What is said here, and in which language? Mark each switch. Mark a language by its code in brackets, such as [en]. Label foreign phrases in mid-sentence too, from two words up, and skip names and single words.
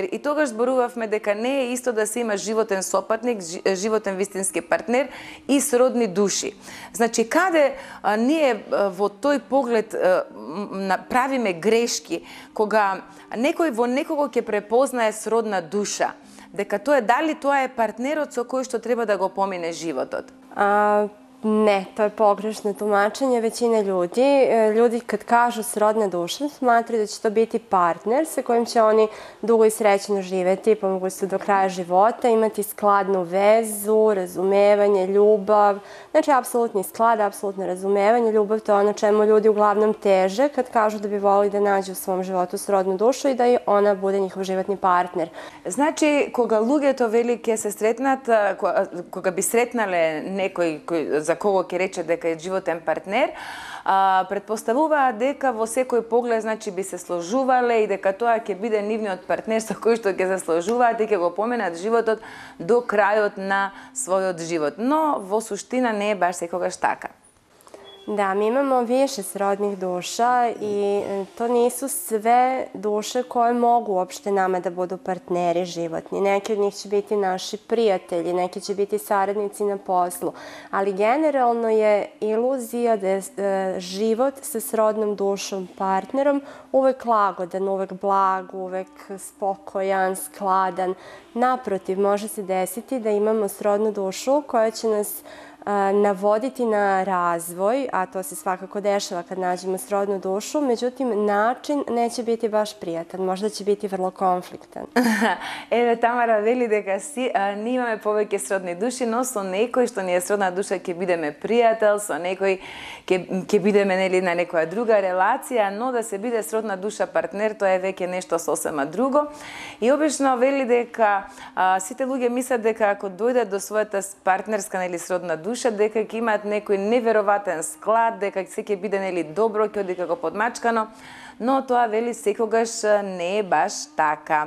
[mk] И тогаш зборувавме дека не е исто да се има животен сопатник, животен вистински партнер и сродни души. Значи, каде ние во тој поглед правиме грешки, кога некој во некого ќе препознае сродна душа, дека дали тоа е партнерот со кој што треба да го помине животот? [sr] Ne, to je pogrešno tumačenje većine ljudi. Ljudi kad kažu srodna duša smatraju da će to biti partner sa kojim će oni dugo i srećno živeti, po mogućstvu do kraja života, imati skladnu vezu, razumevanje, ljubav. Znači, apsolutni sklad, apsolutno razumevanje, ljubav, to je ono čemu ljudi uglavnom teže kad kažu da bi volili da nađu u svom životu srodnu dušu i da i ona bude njihov životni partner. [mk] Значи, кога луѓето вели ќе се сретнат, кога би сретнале некој за кого ќе рече дека е животен партнер, предпоставуваат дека во секој поглед, значи, би се сложувале и дека тоа ќе биде нивниот партнер со кој што ќе се сложуваат и ќе го поменат животот до крајот на својот живот. Но во суштина не е баш секогаш така. [sr] Da, mi imamo više srodnih duša i to nisu sve duše koje mogu uopšte nama da budu partneri životni. Neki od njih će biti naši prijatelji, neki će biti saradnici na poslu, ali generalno je iluzija da je život sa srodnom dušom, partnerom, uvek lagodan, uvek blag, uvek spokojan, skladan. Naprotiv, može se desiti da imamo srodnu dušu koja će nas navoditi na razvoj, a to se svakako dešava kad nađemo srodnu dušu, međutim, način neće biti baš prijatan, možda će biti vrlo konfliktan. [mk] Еве, Тамара вели дека ние имаме повеќе сродни души, но со некој што ни е сродна душа ќе бидеме пријател, со некој ќе бидеме на некоја друга релација, но да се биде сродна душа партнер, тоа е веќе нешто сосема друго. И обично вели дека сите луѓе мислат дека ако дојдат до својата партнерска сродна душа, дека ќе имаат некој невероватен склад, дека се ќе биде добро, ќе оди како подмачкано, но тоа вели секогаш не е баш така.